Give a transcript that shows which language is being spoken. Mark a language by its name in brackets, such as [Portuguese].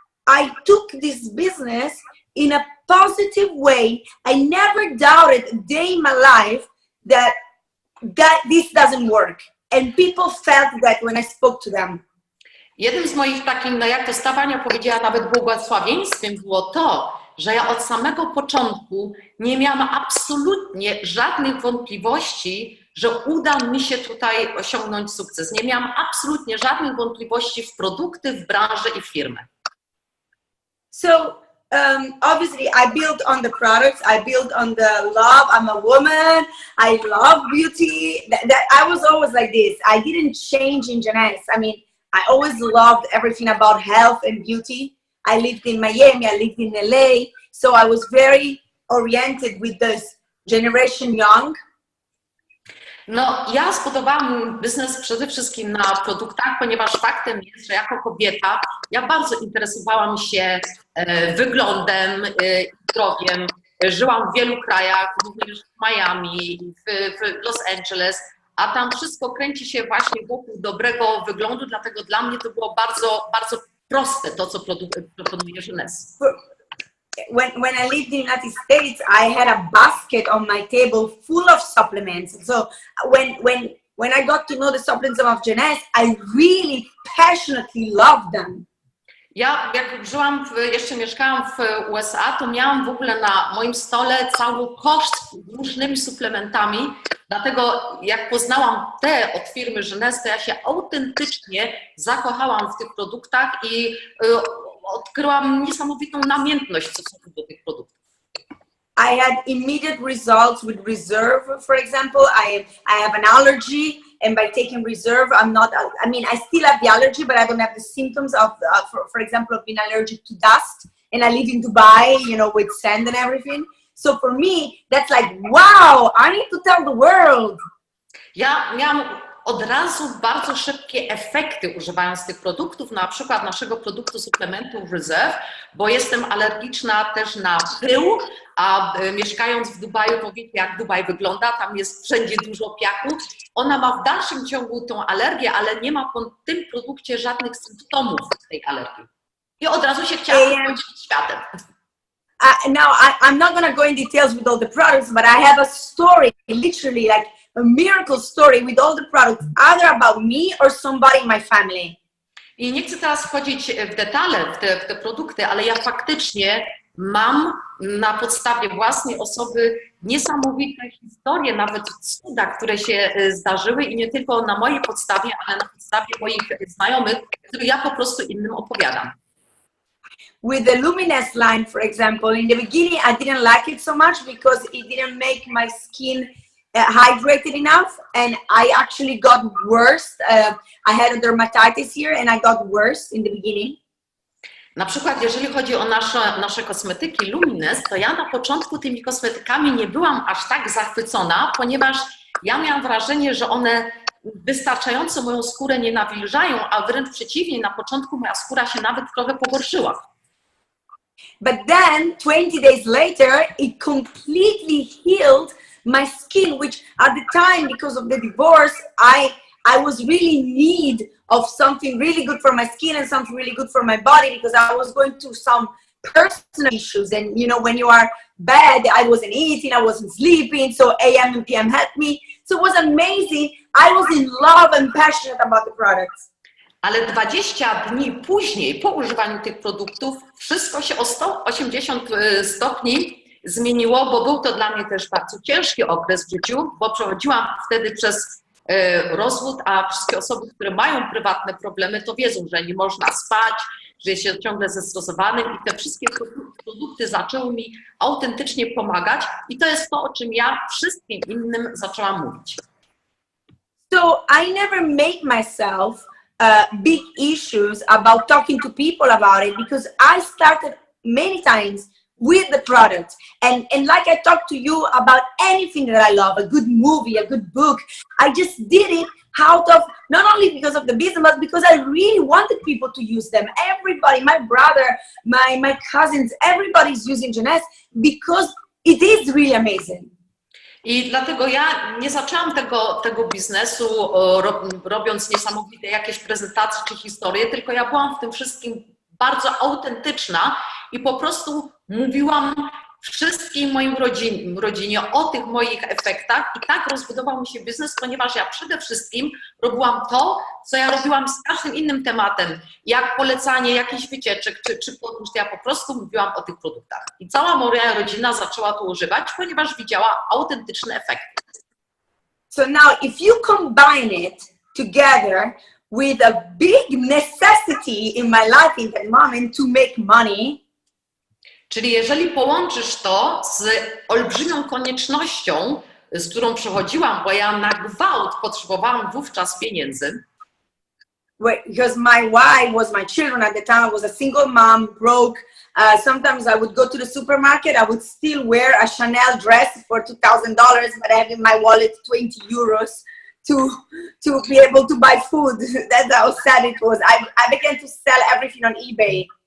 [English] I took this business in a positive way. I never doubted a day in my life that this doesn't work. And people felt that when I spoke to them. [Polish] Jednym z moich takim, no jak to Stefania powiedziała, nawet błogosławieństwem było to, że ja od samego początku nie miałam absolutnie żadnych wątpliwości, że uda mi się tutaj osiągnąć sukces. Nie miałam absolutnie żadnych wątpliwości w produkty, w branżę i w firmę. [English] So obviously I built on the products, I built on the love. I'm a woman, I love beauty. I was always like this. I didn't change in Genes. I mean, I always loved everything about health and beauty. I lived in Miami, I lived in LA, so I was very oriented with this generation young. [Polish] No, ja zbudowałam biznes przede wszystkim na produktach, ponieważ faktem jest, że jako kobieta ja bardzo interesowałam się wyglądem i zdrowiem. Żyłam w wielu krajach, również w Miami, w Los Angeles, a tam wszystko kręci się właśnie wokół dobrego wyglądu, dlatego dla mnie to było bardzo, bardzo proste to, co proponuje Genes. [English] When I lived in the United States, I had a basket on my table full of supplements. So when I got to know the supplements of Genes, I really passionately loved them. [Polish] Ja jak jeszcze mieszkałam w USA, to miałam w ogóle na moim stole cały koszt z różnymi suplementami. Dlatego jak poznałam te od firmy Genes, to ja się autentycznie zakochałam w tych produktach i odkryłam niesamowitą namiętność w stosunku do tych produktów. [English] I had immediate results with Reserve, for example. I have an allergy, and by taking Reserve, I still have the allergy, but I don't have the symptoms of, for example, of being allergic to dust. And I live in Dubai, with sand and everything. So for me, that's like, wow, I need to tell the world. [Polish] Ja miałam od razu bardzo szybkie efekty używając tych produktów, na przykład naszego produktu suplementu Reserve, bo jestem alergiczna też na pył, a mieszkając w Dubaju, to wiecie jak Dubaj wygląda, tam jest wszędzie dużo piachu. Ona ma w dalszym ciągu tą alergię, ale nie ma po tym produkcie żadnych symptomów tej alergii. I od razu się chciałam podzielić światem. [English] Now, I'm not going to go in details with all the products, but I have a story, literally, like a miracle story with all the products, either about me or somebody in my family. [Polish] I nie chcę teraz wchodzić w detale, w te produkty, ale ja faktycznie mam na podstawie własnej osoby niesamowite historie, nawet cuda, które się zdarzyły i nie tylko na mojej podstawie, ale na podstawie moich znajomych, które ja po prostu innym opowiadam. [English] With the Luminous line, for example, in the beginning I didn't like it so much because it didn't make my skin hydrated enough, and I actually got worse. I had a dermatitis here and I got worse in the beginning. [Polish] Na przykład, jeżeli chodzi o nasze kosmetyki Luminous, to ja na początku tymi kosmetykami nie byłam aż tak zachwycona, ponieważ ja miałam wrażenie, że one wystarczająco moją skórę nie nawilżają, a wręcz przeciwnie, na początku moja skóra się nawet trochę pogorszyła. [English] But then 20 days later, it completely healed my skin, which at the time, because of the divorce, I was really in need of something really good for my skin and something really good for my body, because I was going through some personal issues. And you know, when you are bad, I wasn't eating, I wasn't sleeping, so AM and PM helped me. So it was amazing. I was in love and passionate about the products. [Polish] Ale 20 dni później, po używaniu tych produktów, wszystko się o 180 stopni zmieniło, bo był to dla mnie też bardzo ciężki okres w życiu, bo przechodziłam wtedy przez rozwód, a wszystkie osoby, które mają prywatne problemy, to wiedzą, że nie można spać, że jest się ciągle zestresowanym i te wszystkie produkty zaczęły mi autentycznie pomagać i to jest to, o czym ja wszystkim innym zaczęłam mówić. [English] So I never made myself big issues about talking to people about it, because I started many times with the product, and like I talked to you about anything that I love, a good movie, a good book, I just did it out of, not only because of the business, but because I really wanted people to use them. Everybody, my brother, my cousins, everybody's using Jeunesse because it is really amazing. [Polish] I dlatego ja nie zaczęłam tego biznesu robiąc niesamowite jakieś prezentacje czy historie, tylko ja byłam w tym wszystkim bardzo autentyczna i po prostu mówiłam wszystkim moim rodzinie o tych moich efektach i tak rozbudował mi się biznes, ponieważ ja przede wszystkim robiłam to, co ja robiłam z każdym innym tematem, jak polecanie jakichś wycieczek czy podróż, ja po prostu mówiłam o tych produktach. I cała moja rodzina zaczęła to używać, ponieważ widziała autentyczne efekty. [English] So now if you combine it together with a big necessity in my life in that moment to make money, [Polish] czyli jeżeli połączysz to z olbrzymią koniecznością, z którą przechodziłam, bo ja na gwałt potrzebowałam wówczas pieniędzy. [English] Because my why was my children at the time. I was a single mom, broke. Sometimes I would go to the supermarket. I would still wear a Chanel dress for $2,000, but I have in my wallet 20 euros to be able to buy food. That's how sad it was. I began to sell everything on eBay.